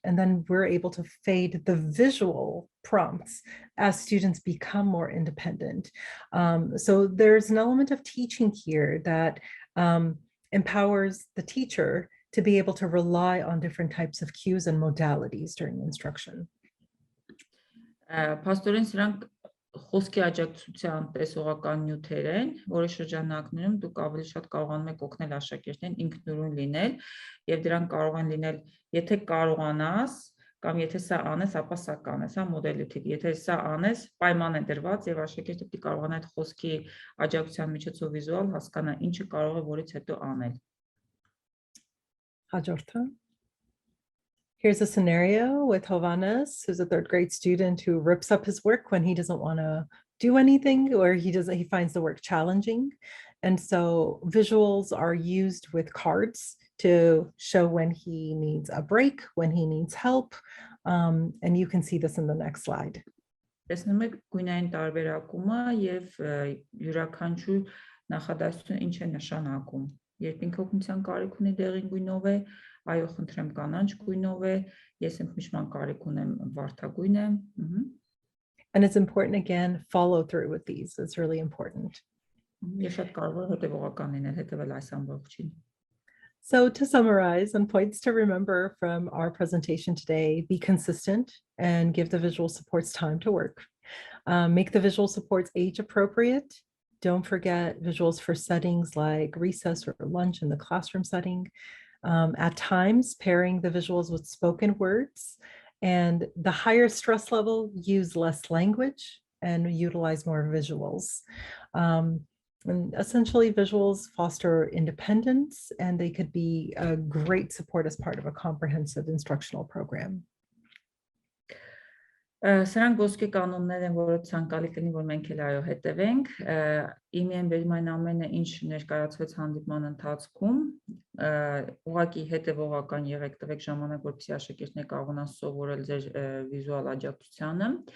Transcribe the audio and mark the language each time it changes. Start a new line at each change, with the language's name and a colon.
English: And then we're able to fade the visual prompts as students become more independent. So there's an element of teaching here that empowers the teacher to be able to rely on different types of cues and modalities during instruction.
Armenian: Փաստորեն սրանք խոսքի աջակցության տեսողական նյութեր են, որի շրջանակներում դուք ավելի շատ կարողանում եք օգնել աշակերտներին ինքնուրույն լինել, եւ դրանք կարող են լինել, եթե կարողանաս, կամ եթե սա անես, ապա սա կանես, հա, մոդելիթիվ, եթե սա անես, պայման է դրված եւ աշակերտը պետք է կարողանա այդ խոսքի աջակցության միջոցով վիզուալ հասկանա ինչը կարող է որից հետո անել։ Hajorta.
English: Here's a scenario with Hovannes, who's a third grade student who rips up his work when he doesn't want to do anything or he finds the work challenging. And so visuals are used with cards to show when he needs a break, when he needs help. And you can see this in the next slide.
Armenian: Տեսնում եք գույնային տարբերակումը եւ յուրաքանչյուր նախադասություն ինչ է նշանակում։ Երբ ինքը օգնության կարիք ունի դեղին գույնով է, այո, խնդրեմ կանաչ գույնով է, ես ընդմիջման կարիք ունեմ վարդագույն է։
English: And it's important again, follow through with these. It's really important.
Armenian: Ես շատ կարևոր է հետևողական լինել, հետևել այս ամբողջին։
English: So to summarize, and points to remember from our presentation today, be consistent and give the visual supports time to work. Make the visual supports age appropriate. Don't forget visuals for settings like recess or lunch in the classroom setting. At times, pairing the visuals with spoken words. And the higher stress level, use less language and utilize more visuals. And essentially, visuals foster independence, and they could be a great support as part of a comprehensive instructional program.
Armenian: Սրանք ոսկե կանոններ են, որը ցանկալի կլինի, որ մենք էլ այո հետևենք։ Իմ են բերում այն ամենը, ինչ ներկայացվեց հանդիպման ընթացքում, ուղղակի հետևողական եղեք, տվեք ժամանակ, որպեսզի աշակերտները կարողանան սովորել ձեր վիզուալ աջակցությանը։